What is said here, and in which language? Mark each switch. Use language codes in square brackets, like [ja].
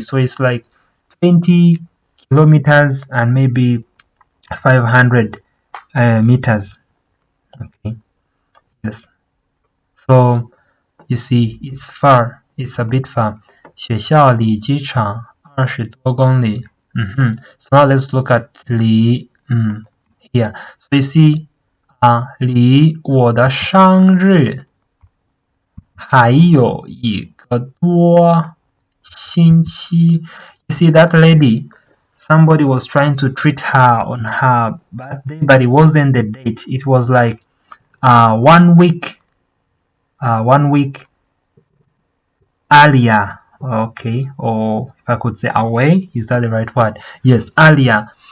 [en] So it's like 20 kilometers and maybe 500 meters. Okay. Yes. So you see, it's far. It's a bit far. [zh] 学校离机场20多公里. [en] So now let's look at 离 here. So you see, [zh] 离我的生日还有一个多星期. [en] You see that lady? Somebody was trying to treat her on her birthday, but it wasn't the date. It was like 1 week earlier. Okay, or if I could say away, is that the right word? Yes, earlier.